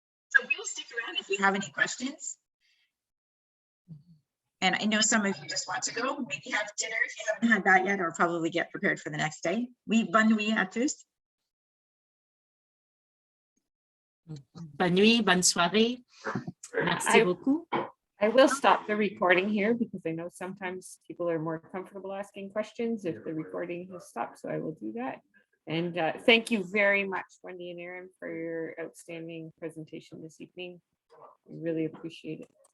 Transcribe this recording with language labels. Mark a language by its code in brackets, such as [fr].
[en] So we will stick around if you have any questions. And I know some of you just want to go, maybe have dinner if you haven't had that yet, or probably get prepared for the next day. [fr] Oui, bonne nuit à tous. Bonne nuit, bonne soirée. Merci beaucoup. [en] I will stop the recording here because I know sometimes people are more comfortable asking questions if the recording has stopped, so I will do that. And thank you very much, Wendy and Erin, for your outstanding presentation this evening. I really appreciate it.